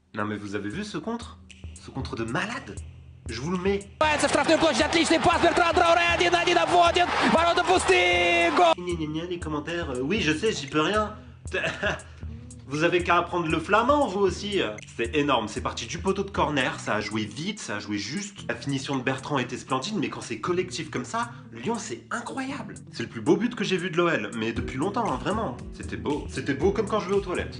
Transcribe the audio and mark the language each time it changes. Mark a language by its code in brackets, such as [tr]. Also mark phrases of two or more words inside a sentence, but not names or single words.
[fr] Non mais vous avez vu ce contre? Ce contre de malade? Je vous le mets. [ru] Штрафной площадь, отличный пас, Бертран Трауре, 1-1 обводит, ворота пусты, гол! [fr] Les commentaires, oui je sais, j'y peux rien. Vous avez qu'à apprendre le flamand, vous aussi. C'est énorme, c'est parti du poteau de corner, ça a joué vite, ça a joué juste. La finition de Bertrand était splendide, mais quand c'est collectif comme ça, Lyon, c'est incroyable. C'est le plus beau but que j'ai vu de l'OL, mais depuis longtemps, hein, vraiment. C'était beau comme quand je vais aux toilettes.